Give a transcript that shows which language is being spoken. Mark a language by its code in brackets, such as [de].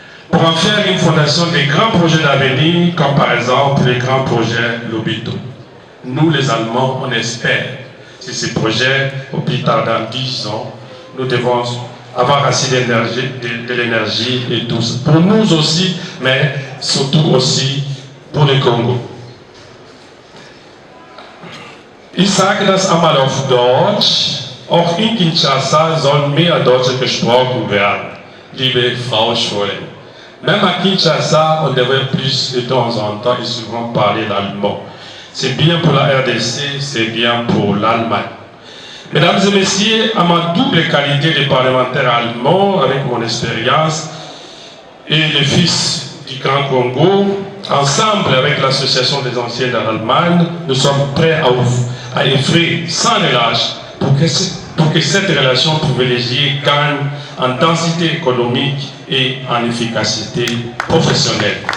[fr] Pour en faire une fondation des grands projets d'avenir, comme par exemple les grands projets Lobito. Nous, les Allemands, on espère que ces projets, au plus tard dans 10 ans, nous devons avoir assez d'énergie, de l'énergie et tout ça. Pour nous aussi, mais surtout aussi pour le Congo. [de] Ich sage das einmal auf Deutsch. Auch in Kinshasa soll mehr Deutsch gesprochen werden, liebe Frau Scholen. [fr] Même à Kinshasa, on devrait plus de temps en temps et souvent parler l'allemand. C'est bien pour la RDC, c'est bien pour l'Allemagne. Mesdames et messieurs, à ma double qualité de parlementaire allemand, avec mon expérience et le fils du Grand Congo, ensemble avec l'association des anciens de l'Allemagne, nous sommes prêts à œuvrer sans relâche pour que cette relation privilégiée gagne en densité économique et en efficacité professionnelle.